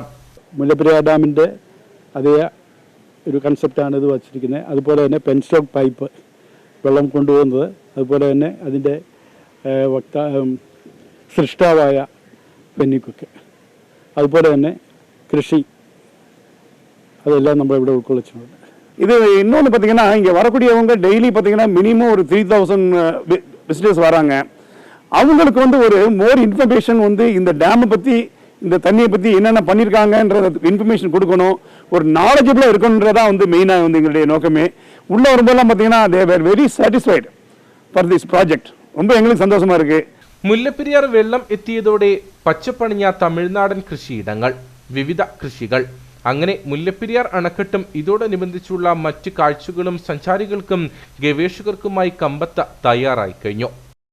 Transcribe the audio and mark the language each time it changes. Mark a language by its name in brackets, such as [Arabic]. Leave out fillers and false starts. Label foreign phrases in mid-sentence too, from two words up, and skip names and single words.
[Malayalam] മുല്ലപ്പെരിയാർ ഡാമിൻ്റെ അതേ ഒരു കൺസെപ്റ്റാണ് ഇത് വച്ചിരിക്കുന്നത്. അതുപോലെ തന്നെ പെൻസ്റ്റോക്ക് പൈപ്പ് വെള്ളം കൊണ്ടുപോകുന്നത്, അതുപോലെ തന്നെ അതിൻ്റെ സൃഷ്ടാവായ പെന്നിക്വിക്ക്, അതുപോലെ തന്നെ കൃഷി, [Tamil] அதெல்லாம் நம்ம ഇവിടെ உட்கொள்ளிச்சிருக்கோம். இது இன்னொன்று பார்த்தீங்கன்னா, இங்கே வரக்கூடியவங்க டெய்லி பார்த்தீங்கன்னா மினிமம் ஒரு 3000 விசிட்டர்ஸ் வராங்க. அவங்களுக்கு ஒரு [English] more information [Tamil] இந்த டேமை பற்றி, இந்த தண்ணியை பற்றி என்னென்ன பண்ணியிருக்காங்கன்ற இன்ஃபர்மேஷன் கொடுக்கணும், ஒரு நாலேஜபிளாக இருக்கணுன்றதான் மெயினாக எங்களுடைய நோக்கமே. உள்ளே வரும்போதெல்லாம் பார்த்தீங்கன்னா [English] they were very satisfied for this project. [Tamil] ரொம்ப எங்களுக்கு சந்தோஷமாக இருக்குது. [Malayalam] മുല്ലപ്പെരിയാർ വെള്ളം എത്തിയതോടെ പച്ചപ്പണിഞ്ഞ തമിഴ്നാടൻ കൃഷിയിടങ്ങൾ, വിവിധ കൃഷികൾ, അങ്ങനെ മുല്ലപ്പെരിയാർ അണക്കെട്ടും ഇതോടനുബന്ധിച്ചുള്ള മറ്റ് കാഴ്ചകളും സഞ്ചാരികൾക്കും ഗവേഷകർക്കുമായി കമ്പത്ത് തയ്യാറായി കഴിഞ്ഞു.